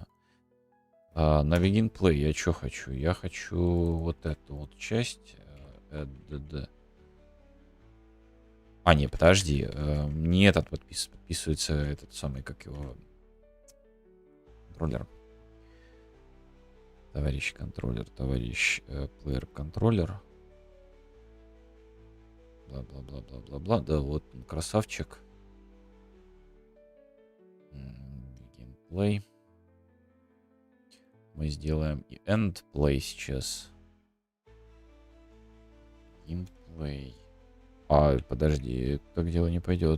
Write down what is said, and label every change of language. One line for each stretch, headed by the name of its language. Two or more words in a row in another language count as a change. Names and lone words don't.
Russian: На Begin Play я что хочу? Я хочу вот эту вот часть. Не, подожди. Не этот подписывается, этот самый, как его... Контроллер. Товарищ контроллер, товарищ плеер контроллер. Бла-бла-бла-бла-бла-бла. Да, вот он, красавчик. Begin Play. Мы сделаем и End Play сейчас. Begin Play. Подожди, так дело не пойдет.